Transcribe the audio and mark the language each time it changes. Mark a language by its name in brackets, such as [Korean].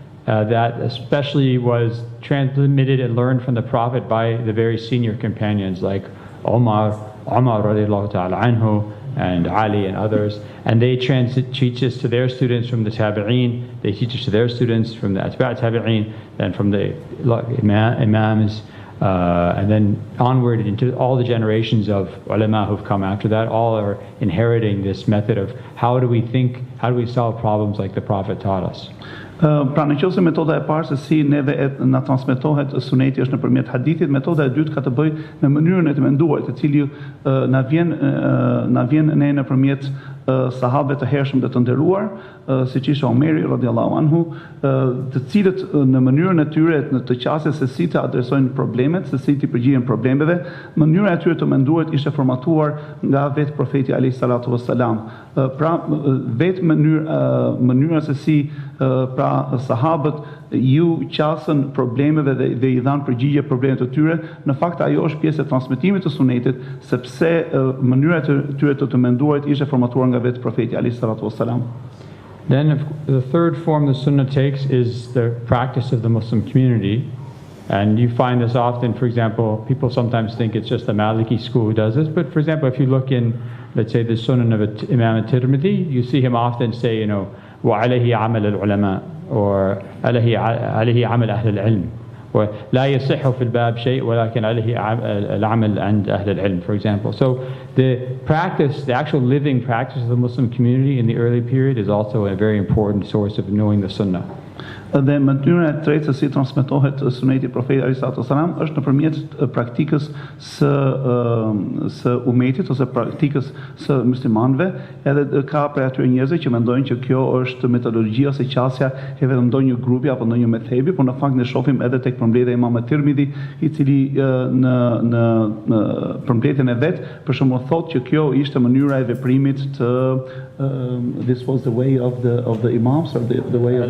[English] that especially was transmitted and learned from the Prophet by the very senior companions like Umar radiallahu ta'ala anhu and Ali and others, and they teach this to their students from the Tabi'een, they teach this to their students from the Atba' Tabi'een, then from the Imams, and then onward into all the generations of ulama who've come after that. All are inheriting this method of how do we think, how do we solve problems like the Prophet taught us. [Albanian] Pra nëse metoda e parë se si neve na transmetohet suneti është nëpërmjet hadithit, metoda e dytë ka të bëjë me mënyrën e të menduarit, e cili na vjen ne nëpërmjet sahabëve të hershëm dhe të nderuar, siç ishte Omeri radiallahu anhu, të cilët në mënyrën e tyre të qasjes se si të adresojnë problemet, se si të përgjigjen problemeve, mënyra e tyre të menduarit ishte formatuar nga vetë profeti alayhi salatu wassalam. Pra vetë mënyra se si pra sahabët ju qasën problemeve dhe I dhanë përgjigje problemet të tyre, në fakt ajo është pjesë e transmetimit të sunetit, sepse mënyra e tyre të menduarit ishte formatuar nga vetë profeti alayhi salatu wassalam. [English] Then the third form the Sunnah takes is the practice of the Muslim community. And you find this often, for example, people sometimes think it's just the Maliki school who does this, but for example, if you look in, let's say, the Sunan of Imam al-Tirmidhi, you see him often say, [Arabic] وَعَلَيْهِ عَمَلَ الْعُلَمَاء, [English] or [Arabic] عَلَيْهِ عَمَلَ أَهْلِ الْعِلْمِ, [English] or [Arabic] لَا يَصِحُّ فِي الْبَابِ شَيْءٍ وَلَكِنْ عَلَيْهِ الْعَمَلِ عَنْدَ أَهْلِ الْعِلْمِ, [English] for example. So the practice, the actual living practice of the Muslim community in the early period is also a very important source of knowing the Sunnah. [Albanian] Dhe mënyra e tretë se si transmetohet suneti profetit alayhi salatu wasalam është nëpërmjet praktikës së umetit ose praktikës së muslimanëve, edhe ka prej atyre njerëzve që mendojnë që kjo është metodologjia ose qasja e vetëm ndonjë grupi apo ndonjë methebi, por në fakt ne shohim edhe tek përmbledhja e Imam Tirmidhi, I cili në përmbledhjen e vet për shembull thotë që kjo ishte mënyra e veprimit të [English] this was the way of [Albanian] the imams or the way of